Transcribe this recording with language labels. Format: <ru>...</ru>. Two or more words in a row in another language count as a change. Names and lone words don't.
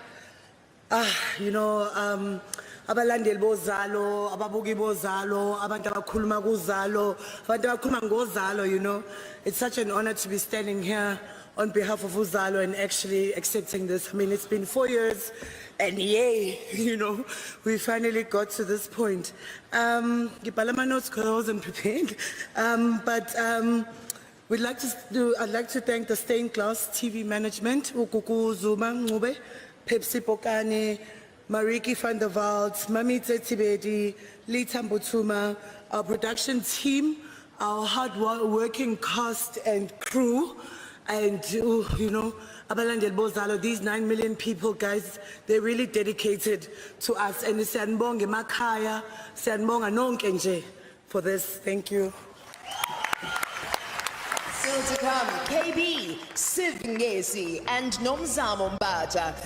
<zu>Abalandeli bozalo, ababuki bozalo, abantu abakhuluma kuzalo, abantu abakhuluma ngozalo,</zu> <en>you know. It's such an honor to be standing here on behalf of Uzalo and actually accepting this. I mean, it's been 4 years and yay, you know, we finally got to this point.</en> <zu>Ngibhala ama</zu> <en>notes because I wasn't prepared. I'd like to thank the Stained Glass TV management, Ukuku Zuma Ngube, Pepsi Pokane, Mariki van der Walt, Mamitse Tibedi, Lita Mbutuma, our production team, our hard-working cast and crew, and you know,</en> <zu>Abalandeli bozalo,</zu> <en>these 9 million people, guys, they're really dedicated to us.</en> <zu>And siyanibonga emakhaya, siyanibonga nonke nje</zu> <en>for this. Thank you. Still to come, KB, Siv Ngesi and Nomzamo Mbata.</en>